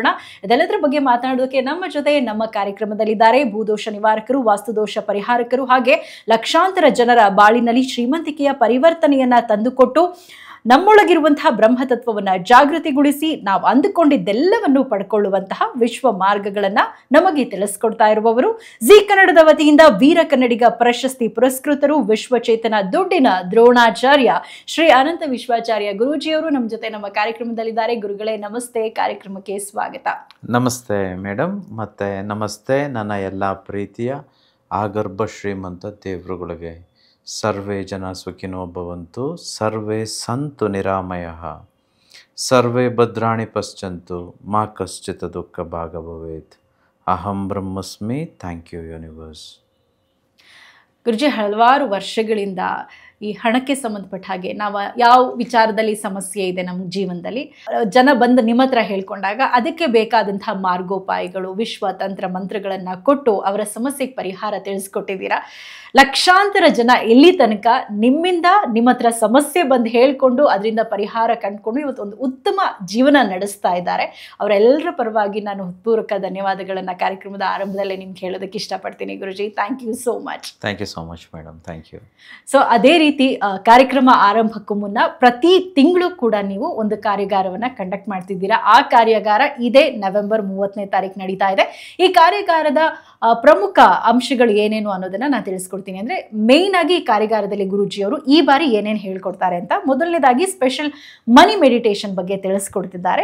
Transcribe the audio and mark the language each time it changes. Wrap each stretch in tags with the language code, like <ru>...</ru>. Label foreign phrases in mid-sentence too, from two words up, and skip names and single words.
<kn>ಇದೆಲ್ಲದರ ಬಗ್ಗೆ ಮಾತನಾಡೋದಕ್ಕೆ ನಮ್ಮ ಜೊತೆ ನಮ್ಮ ಕಾರ್ಯಕ್ರಮದಲ್ಲಿದ್ದಾರೆ ಭೂದೋಷ ನಿವಾರಕರು, ವಾಸ್ತುದೋಷ ಪರಿಹಾರಕರು, ಹಾಗೆ ಲಕ್ಷಾಂತರ ಜನರ ಬಾಳಿನಲ್ಲಿ ಶ್ರೀಮಂತಿಕೆಯ ಪರಿವರ್ತನೆಯನ್ನ ತಂದುಕೊಟ್ಟು ನಮ್ಮೊಳಗಿರುವಂತಹ ಬ್ರಹ್ಮತತ್ವವನ್ನ ಜಾಗೃತಿಗೊಳಿಸಿ ನಾವು ಅಂದುಕೊಂಡಿದ್ದೆಲ್ಲವನ್ನು ಪಡ್ಕೊಳ್ಳುವಂತಹ ವಿಶ್ವ ಮಾರ್ಗಗಳನ್ನ ನಮಗೆ ತಿಳಿಸ್ಕೊಡ್ತಾ ಇರುವವರು ಜಿ ಕನ್ನಡದ ವತಿಯಿಂದ ವೀರ ಕನ್ನಡಿಗ ಪ್ರಶಸ್ತಿ ಪುರಸ್ಕೃತರು, ವಿಶ್ವಚೇತನ ದುಡ್ಡಿನ ದ್ರೋಣಾಚಾರ್ಯ ಶ್ರೀ ಅನಂತ ವಿಶ್ವಾಚಾರ್ಯ ಗುರೂಜಿಯವರು ನಮ್ಮ ಜೊತೆ ನಮ್ಮ ಕಾರ್ಯಕ್ರಮದಲ್ಲಿದ್ದಾರೆ. ಗುರುಗಳೇ ನಮಸ್ತೆ, ಕಾರ್ಯಕ್ರಮಕ್ಕೆ ಸ್ವಾಗತ. ನಮಸ್ತೆ ಮೇಡಮ್, ಮತ್ತೆ ನಮಸ್ತೆ ನನ್ನ ಎಲ್ಲ ಪ್ರೀತಿಯ ಆಗರ್ಭ ಶ್ರೀಮಂತ ದೇವರುಗಳಿಗೆ.</kn> <sa>ಸರ್ವೇ ಜನ ಸುಖಿನೋ ಭವಂತು, ಸರ್ವೇ ಸಂತು ನಿರಾಮಯಃ, ಸರ್ವೇ ಭದ್ರಾಣಿ ಪಶ್ಯಂತು, ಮಾ ಕಶ್ಚಿತ್ ದುಃಖ ಭಾಗ ಭವೇತ್. ಅಹಂ ಬ್ರಹ್ಮಸ್ಮಿ.</sa> <en>thank you universe.</en> <kn>ಗುರುಜಿ, ಹಲವಾರು ವರ್ಷಗಳಿಂದ ಈ ಹಣಕ್ಕೆ ಸಂಬಂಧಪಟ್ಟ ಹಾಗೆ ನಾವು ಯಾವ ವಿಚಾರದಲ್ಲಿ ಸಮಸ್ಯೆ ಇದೆ ನಮ್ಮ ಜೀವನದಲ್ಲಿ, ಜನ ಬಂದು ನಿಮ್ಮ ಹತ್ರ ಹೇಳ್ಕೊಂಡಾಗ ಅದಕ್ಕೆ ಬೇಕಾದಂತಹ ಮಾರ್ಗೋಪಾಯಗಳು, ವಿಶ್ವ ತಂತ್ರ ಮಂತ್ರಗಳನ್ನು ಕೊಟ್ಟು ಅವರ ಸಮಸ್ಯೆಗೆ ಪರಿಹಾರ ತಿಳಿಸ್ಕೊಟ್ಟಿದ್ದೀರಾ. ಲಕ್ಷಾಂತರ ಜನ ಇಲ್ಲಿ ತನಕ ನಿಮ್ಮಿಂದ ನಿಮ್ಮ ಹತ್ರ ಸಮಸ್ಯೆ ಬಂದು ಹೇಳ್ಕೊಂಡು ಅದರಿಂದ ಪರಿಹಾರ ಕಂಡುಕೊಂಡು ಇವತ್ತು ಒಂದು ಉತ್ತಮ ಜೀವನ ನಡೆಸ್ತಾ ಇದ್ದಾರೆ. ಅವರೆಲ್ಲರ ಪರವಾಗಿ ನಾನು ಹೃತ್ಪೂರ್ವಕ ಧನ್ಯವಾದಗಳನ್ನು ಕಾರ್ಯಕ್ರಮದ ಆರಂಭದಲ್ಲೇ ನಿಮ್ಗೆ ಹೇಳೋದಕ್ಕೆ ಇಷ್ಟಪಡ್ತೀನಿ ಗುರುಜಿ.</kn> <en>thank you so much. thank you so much madam. Thank you.</en> <kn>ಸೊ ಅದೇ ರೀತಿ ಕಾರ್ಯಕ್ರಮ ಆರಂಭಕ್ಕೂ ಮುನ್ನ ಪ್ರತಿ ತಿಂಗಳು ಕೂಡ ನೀವು ಒಂದು ಕಾರ್ಯಾಗಾರವನ್ನು ಕಂಡಕ್ಟ್ ಮಾಡ್ತಿದ್ದೀರಾ. ಆ ಕಾರ್ಯಾಗಾರ ಇದೇ ನವೆಂಬರ್ 30ನೇ ತಾರೀಕು ನಡೀತಾ ಇದೆ. ಈ ಕಾರ್ಯಾಗಾರದ ಪ್ರಮುಖ ಅಂಶಗಳು ಏನೇನು ಅನ್ನೋದನ್ನ ನಾನು ತಿಳಿಸ್ಕೊಡ್ತೀನಿ. ಅಂದ್ರೆ ಮೇನ್ ಆಗಿ ಈ ಕಾರ್ಯಾಗಾರದಲ್ಲಿ ಗುರೂಜಿಯವರು ಈ ಬಾರಿ ಏನೇನು ಹೇಳ್ಕೊಡ್ತಾರೆ ಅಂತ, ಮೊದಲನೇದಾಗಿ</kn> <en>special money meditation</en> <kn>ಬಗ್ಗೆ ತಿಳಿಸ್ಕೊಡ್ತಿದ್ದಾರೆ.</kn>